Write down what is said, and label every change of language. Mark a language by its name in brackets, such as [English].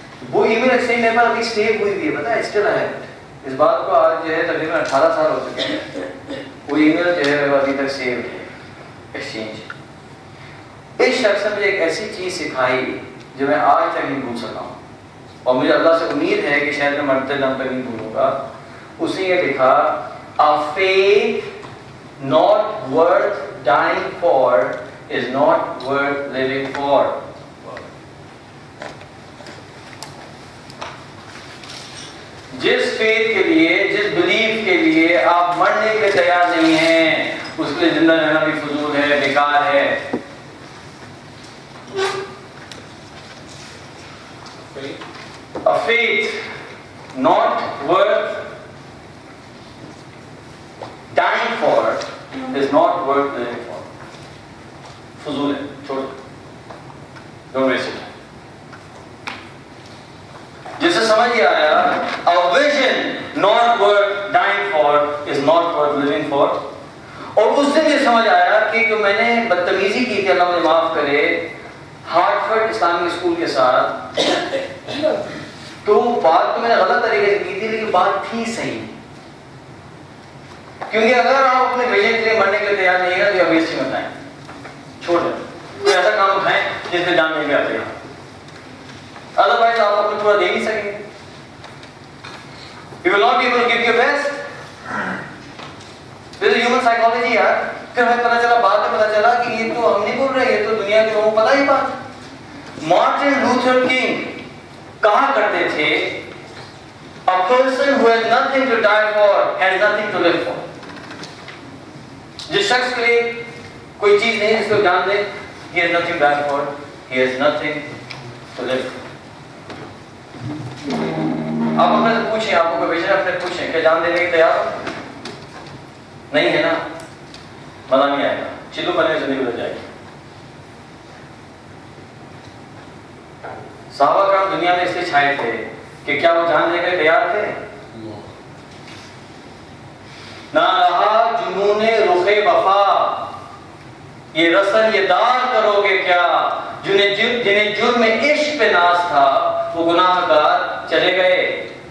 [Urdu] وہ ای میل ایکسچینج میرے پاس ابھی سیو ہوئی ہوئی ہے، پتہ ہے اسٹل ہے. اس بات کو آج جو ہے تقریباً 18 سال ہو چکے ہیں. وہ ای میل جو ہے میرے پاس ابھی تک سیو ہے ایکسچینج. اس شخص نے مجھے ایک ایسی چیز سکھائی جو میں آج تک نہیں بھول سکا ہوں، اور مجھے اللہ سے امید ہے کہ شاید میں مرتے دم تک نہیں بھولوں گا. اس نے یہ لکھا [English] a faith not worth dying for is not worth living for. [Urdu] جس فیتھ کے لیے، جس بلیف کے لیے آپ مرنے کے تیار نہیں ہیں، اس کے لیے زندہ رہنا بھی فضول ہے، بیکار ہے. [English] A faith not worth dying for is not worth living for. [Urdu] فضول ہے، چھوڑ دو. [English] Don't waste it. [Urdu] جسے سمجھ یہ آیا [English] a vision not worth dying for is not worth living for. [Urdu] اور اس دن یہ سمجھ آیا کہ جو میں نے بدتمیزی کی تھی، اللہ مجھے معاف کرے، ہارٹفرڈ اسلامی اسکول کے ساتھ، تو بات تو میں نے غلط طریقے سے کی تھی لیکن بات تھی صحیح. کیونکہ اگر آپ اپنے ویژن کے لیے مرنے کے لیے تیار نہیں ہے تو یہ ویسٹ ہی مت آئیں، چھوڑ دیں. کوئی کوئی ایسا کام اٹھائیں جس پہ جان نہیں آتے ہیں، ادروائز آپ اپنا پورا دے نہیں سکیں گے. [English] You will not be able to give your best. This is human psychology یار. [Urdu] پھر ہمیں پتہ چلا، بعد میں پتہ چلا کہ یہ تو ہم نہیں بول رہے، یہ تو دنیا کے لوگوں کو پتہ ہی بات. مارٹن لوتھر کنگ کہا کرتے تھے [English] a person who has nothing to die for has nothing to live for. [Urdu] جس شخص کے لیے کوئی چیز نہیں جس کو جان دے، [English] he has nothing to die for, he has nothing to live for. [Urdu] آپ اپنے سے پوچھیں، آپ کو کوئی اپنے پوچھیں کہ جان دینے کی تیار ہو؟ نہیں ہے نا، مزہ نہیں آئے گا، چلو بنے زندگی گزر جائے گی. صحابہ کرام دنیا میں اس لیے چھائے تھے کہ کیا وہ جان دینے کے لیے تیار تھے؟ نہ رہا جنون رخ وفا، یہ رسل یہ دار کرو گے کیا، جنہیں جرم عشق پہ ناز تھا وہ گناہ گار چلے گئے.